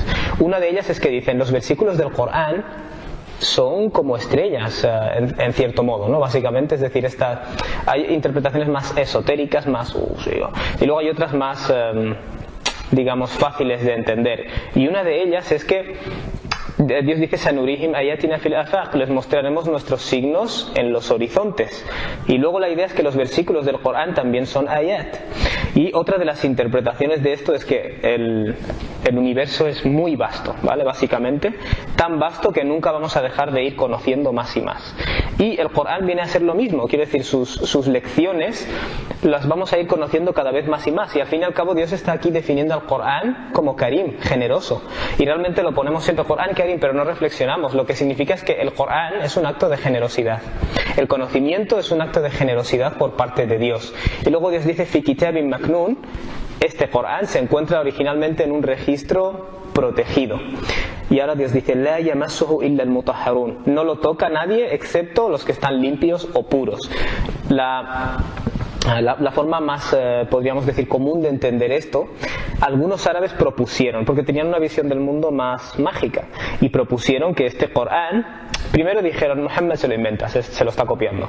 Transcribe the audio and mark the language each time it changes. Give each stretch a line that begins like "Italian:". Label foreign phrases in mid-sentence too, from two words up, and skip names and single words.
Spanish: Una de ellas es que dicen, los versículos del Corán son como estrellas en cierto modo, ¿no? Básicamente, es decir, hay interpretaciones más esotéricas, y luego hay otras más, digamos, fáciles de entender. Y una de ellas es que Dios dice,
Arabic: سنريهم آياتنا في الآفاق,
Spanish: les mostraremos nuestros signos en los horizontes. Y luego la idea es que los versículos del Corán también son ayat. Y otra de las interpretaciones de esto es que el universo es muy vasto, ¿vale? Básicamente, tan vasto que nunca vamos a dejar de ir conociendo más y más. Y el Corán viene a ser lo mismo, quiere decir, sus lecciones las vamos a ir conociendo cada vez más y más. Y al fin y al cabo Dios está aquí definiendo al Corán como Karim, generoso. Y realmente lo ponemos siempre Corán Karim, pero no reflexionamos. Lo que significa es que el Corán es un acto de generosidad. El conocimiento es un acto de generosidad por parte de Dios. Y luego Dios dice,
Arabic: في كتاب مكنون,
Spanish: este Corán se encuentra originalmente en un registro protegido. Y ahora Dios dice,
Arabic: لا يمسه إلا المطهرون,
Spanish: no lo toca nadie excepto los que están limpios o puros. La forma más, podríamos decir, común de entender esto, algunos árabes propusieron, porque tenían una visión del mundo más mágica, y propusieron que este Corán Primero dijeron, Muhammad se lo inventa, se lo está copiando.